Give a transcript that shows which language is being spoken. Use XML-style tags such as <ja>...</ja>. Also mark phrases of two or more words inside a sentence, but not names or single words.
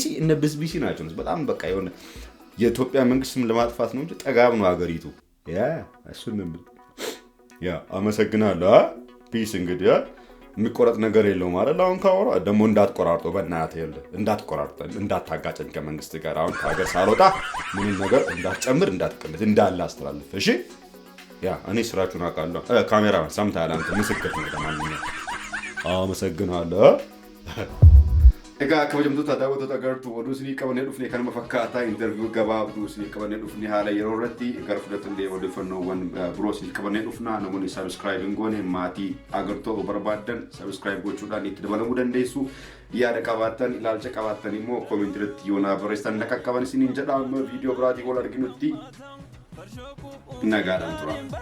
<am>እነ BBC ናቸው በጣም በቃ የሆነ የኢትዮጵያ መንግስትም ለማጥፋት ነው እንጂ ጠጋብ ነው ሀገሪቱ እሱንም አመሰግናለሁ ፒስ እንግዲህ የሚቆረጥ ነገር የለው ማለት አሁን ካወራ ደሞ እንዳትቆራርጦ በእናትህ ይል እንዳታጋጨኝ ከመንግስት ጋር አሁን ሀገር ሳልወጣ ምንም ነገር እንዳትጨምር እንዳትቀንስ እንዳለ አስተላልፍ እሺ እኔ ስራችሁን አውቃለሁ ካሜራማን ሰምተሃል አንተ ምስክር ነህ ለማንኛውም አመሰግናለሁ</am> <om>Egaa kabajamtoota daawwattoota agartuu oduu isinii qabannee dhufnee kanuma fakkaataa interview gabaabduu isinii qabannee dhufnee haala yeroo irratti gara fudhatullee odeeffannoowwan biroo isinii qabannee dhufnaa namoonni subscribe hin goone maatii agartuu barbaadan subscribe gochuudhaan itti dabalamuu dandeessu yaada qabaattan ilaalcha qabaattan immoo comment irratti yoo naa barreessan akka qaban isiniin jedha viidiyoo biraatii wal arginutti nagaadhaan tura.</om>